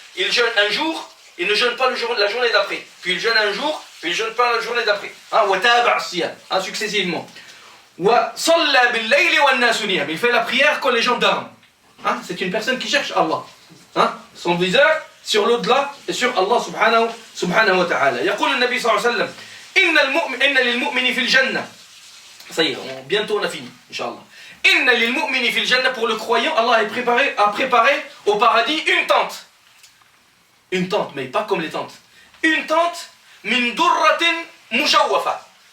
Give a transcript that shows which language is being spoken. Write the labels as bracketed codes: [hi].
[fr] Il jeûne un jour, il ne jeûne pas la journée d'après. Puis il jeûne un jour, puis il ne jeûne pas la journée d'après. Hein, successivement. Il fait la prière quand les gens dorment. Hein, c'est une personne qui cherche Allah. Hein, son viseur sur l'au-delà et sur Allah subhanahu wa ta'ala. [ar] يقول النبي صلى الله عليه وسلم إن للمؤمن في الجنة. [fr] Ça y est, bientôt on a fini, Inch'Allah. [ar] Inna lil mu'mini fil jannah, [fr] pour le croyant, Allah a préparé au paradis une tente. Une tente, mais pas comme les tentes. Une tente, [ar] min durratin mujawwafa.